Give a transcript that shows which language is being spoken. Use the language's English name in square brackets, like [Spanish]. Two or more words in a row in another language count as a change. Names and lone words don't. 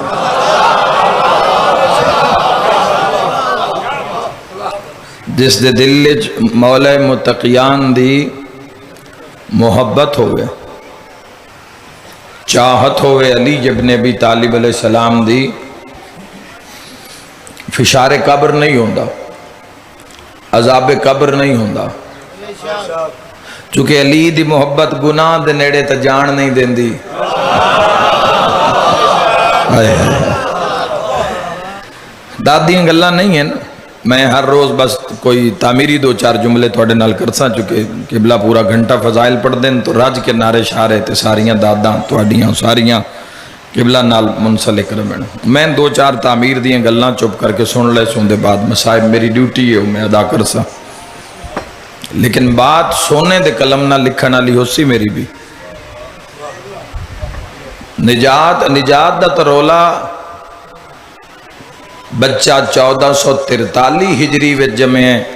[Punjabi] جس دے دل وچ مولا متقیان دی محبت ہوئے، چاہت ہوئے علی ابن ابی طالب علیہ السلام دی، فشار قبر نہیں ہوتا، عذاب قبر نہیں ہوتا. چونکہ علی دی محبت گناہ دے نیڑے تا جان نہیں دیندی. دادیاں گلاں نہیں ہیں. میں ہر روز بس کوئی تعمیری 2-4 جملے تھوڑے نال کرساں، چونکہ قبلہ پورا گھنٹہ فضائل پڑھ دیں تو راج کے نعرے شارے تے ساریاں داداں تھوڑیاں ساریاں قبلہ نال منسلک رہن. میں 2-4 تعمیر دیاں گلاں چپ کر کے سن لے سن دے بعد مصائب میری ڈیوٹی ہے میں ادا کرساں. لیکن بات سونے دے قلم نہ لکھن والی ہو سی میری بھی. نجات دا ترولا بچہ 1443 ہجری وچ جمعے.